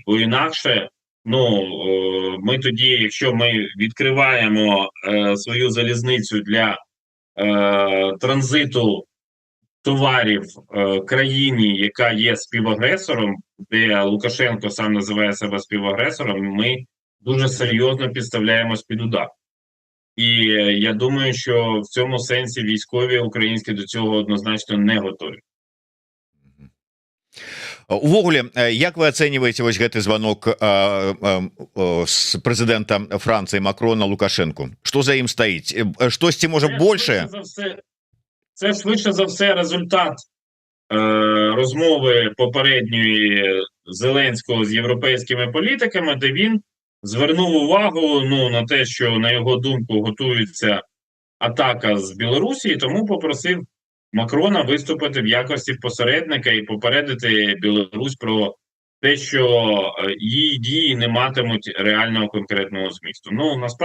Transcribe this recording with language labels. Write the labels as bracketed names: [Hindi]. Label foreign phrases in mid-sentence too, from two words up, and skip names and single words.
[Ukrainian] Бо інакше, ми тоді, якщо ми відкриваємо свою залізницю для транзиту товарів країні, яка є співагресором, де Лукашенко сам називає себе співагресором, ми дуже серйозно підставляємось під удар. І я думаю, що в цьому сенсі військові українські до цього однозначно не готові. [Belarusian] Увогуле, як вы ацэньваеце вось гэты звонок з прэзідэнта Францыі Макрона Лукашенку? Што за ім стаіць? Штосьці можа большее? [Ukrainian] Це швидше за все результат розмови попередньої Зеленського з європейськими політиками, де він звернув увагу на те, що, на його думку, готується атака з Білорусі, і тому попросив Макрона виступити в якості посередника і попередити Білорусь про те, що її дії не матимуть реального конкретного змісту.